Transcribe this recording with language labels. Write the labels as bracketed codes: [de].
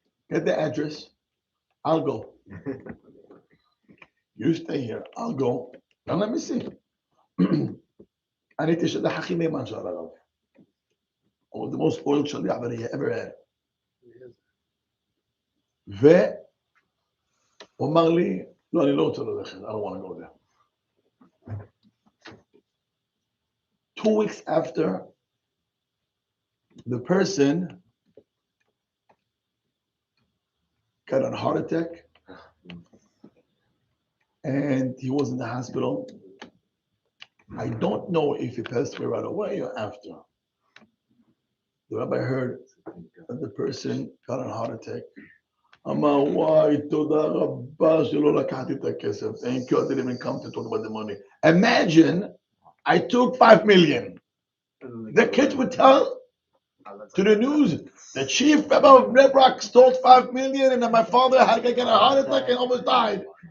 [en] Get the address. I'll go. You stay here. I'll go. Now let me see. I need to show the Hachi Neiman Shal Rav. Or the most spoiled shaliach that he ever had. [he] ואומר לי, לא, אני לא רוצה ללכת, [en] I don't want to go there. 2 weeks after, the person got a heart attack and he was in the hospital. I don't know if he passed away right away or after. The rabbi heard that the person got a heart attack. [he] אמר, וואי, תודה רבה שלא לקחתי את הכסף. [en] Thank you, I didn't even come to talk about the money. Imagine I took 5 million. The kids would tell to the news, the chief rabbi of Bnei Brak stole 5 million and my father had to get a heart attack and almost died.